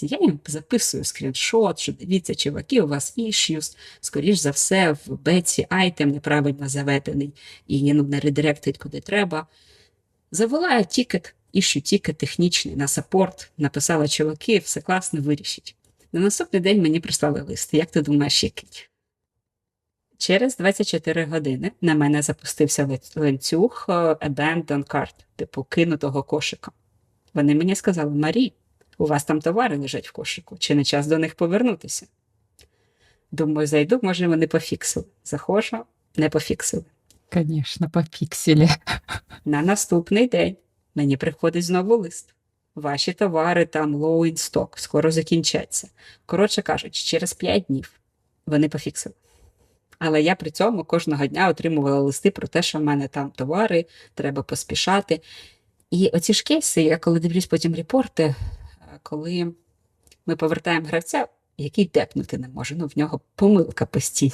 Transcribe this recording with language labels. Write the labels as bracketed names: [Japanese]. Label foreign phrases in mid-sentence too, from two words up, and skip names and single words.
[Ukrainian] Я їм записую скріншот, що дивіться, чуваки, у вас issues, скоріш за все, в беці айтем неправильно заведений і не редиректить куди треба. Завела тікет, тікет технічний на саппорт, написала, чуваки, все класно, вирішіть. На наступний день мені прислали лист. Як ти думаєш, який? Через 24 години на мене запустився ланцюг [English] abandoned cart, [Ukrainian] типу кинутого кошика. Вони мені сказали, Марі, у вас там товари лежать в кошику, чи не час до них повернутися? Думаю, зайду, може вони пофіксили. Заходжу, не пофіксили. Звісно, по пікселі. На наступний день мені приходить знову лист. Ваші товари там [English] low in stock, [Ukrainian] скоро закінчаться. Коротше кажучи, через 5 днів вони пофіксили. Але я при цьому кожного дня отримувала листи про те, що в мене там товари, треба поспішати. І оці ж кейси, я коли дивлюсь потім репорти, коли ми повертаємо гравця, який депнути не може, в нього помилка постійно.